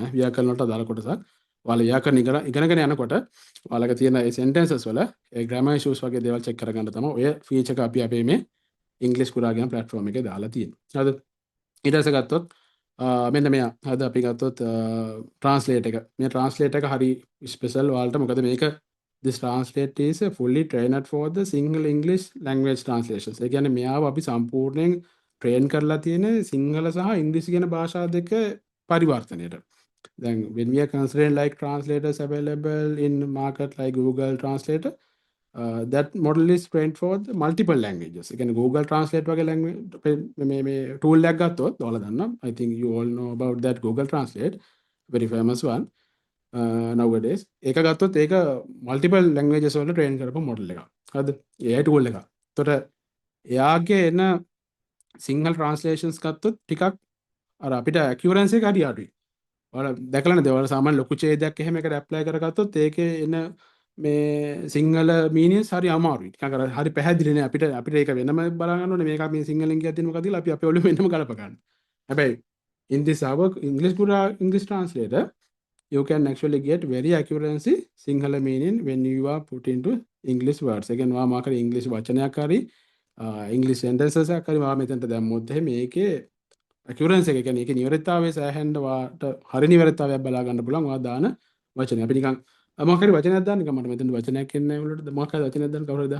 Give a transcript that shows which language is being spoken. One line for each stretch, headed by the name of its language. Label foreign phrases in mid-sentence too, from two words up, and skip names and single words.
Sinhala: ව්‍යාකරණ වලට අදාළ කොටසක්. ඔයාලා ව්‍යාකරණ ඉගෙනගෙන යනකොට ඔයාලගේ තියෙන ඒ sentences වල ඒ
English: grammar issues
Sinhala: වගේ දේවල් check කරගන්න තමයි ඔය feature එක අපි අපේ මේ English Kura කියන platform එකේ දාලා තියෙන්නේ. හරිද? ඊට පස්සේ ගත්තොත් මෙන්න මෙයා හරිද අපි ගත්තොත් translate එක. මේ translate එක හරි special ඔයාලට මොකද මේක
English: this translate is fully trained for the single English language translations.
Sinhala: ඒ කියන්නේ මෙයාව අපි සම්පූර්ණයෙන් train කරලා තියෙන සිංහල සහ ඉංග්‍රීසි කියන භාෂා දෙක පරිවර්තනයට.
English: දැන් when we are considering like translators available in market like Google Translator, that model is trained for the multiple languages.
Sinhala: ඒ කියන්නේ Google Translate වගේ language මේ tool එකක් ගත්තොත් ඔයාලා දන්නවා.
English: I think you all know about that Google Translate, very famous one.
Sinhala: nowadays ඒක ගත්තොත් ඒක
English: multiple languages
Sinhala: වල train කරපු model එකක්. හරිද?
English: AI tool
Sinhala: එකක්. එතකොට එයාගේ එන සිංහල translations ගත්තොත් ටිකක් අර අපිට accuracy එක හරි අඩුයි. ඔයාලා දැකලා නැද්ද? ඔයාලා සාමාන්‍ය ලොකු ඡේදයක් එහෙම එකට ඇප්ලයි කරගත්තොත් ඒකේ එන මේ සිංහල meanings හරි අමාරුයි. ටිකක් අර හරි පැහැදිලි නෑ අපිට ඒක වෙනම බලා ගන්න ඕනේ. මේක මේ සිංහලෙන් කියද්දී මොකද කියලා අපි අපේ ඔළුවේ වෙනම ගලප ගන්න.
English: හැබැයි in this our English Kura English translator you can actually get very accuracy Sinhala meaning when you are put into English words. Again,
Sinhala: වා මාකර English වචනයක් හරි
English: English sentences
Sinhala: එකක් හරි වා මෙතනට දැම්මොත් එහෙම මේකේ accuracy එක කියන්නේ ඒකේ නිවැරදිතාවය සෑහෙන්න වාට හරි නිවැරදිතාවයක් බලා ගන්න පුළුවන් වා දාන වචනය. අපි නිකන් මොකක් හරි වචනයක් දාන්න නිකන් මට මෙතන වචනයක් එන්නේ නැහැ වලට මොකක් හරි වචනයක් දාන්න කවුරුද දාන්න.